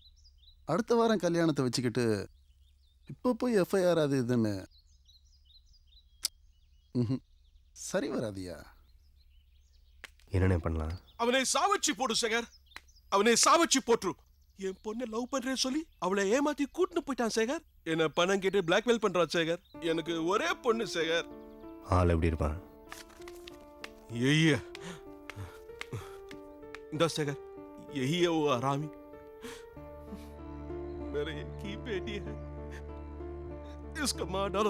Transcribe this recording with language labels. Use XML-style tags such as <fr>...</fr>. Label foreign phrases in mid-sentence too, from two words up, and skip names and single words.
<ta>அடுத்த வாரம் கல்யாணத்தை வச்சுக்கிட்டு இப்போ போய் எஃப்ஐஆர் அது இதுன்னு சரி வராதியா. என்னென்ன பண்ணலாம்? அவனை சாவச்சி போடு சேகர், அவனை சாவச்சி போட்டுரு. என் பொண்ணை லவ் பண்றேன்னு சொல்லி அவளை ஏமாத்தி கூட்டின்னு போயிட்டான் சேகர். என்ன பணம் கேட்டு பிளாக்மெயில் பண்றான் சேகர். எனக்கு ஒரே பொண்ணு சேகர். ஆள் எப்படி இருப்பான்?</ta> <hi>यही है दस सेकंड, यही है वो आरामी, मेरे एक ही बेटी है, इसको मार डालो।</hi>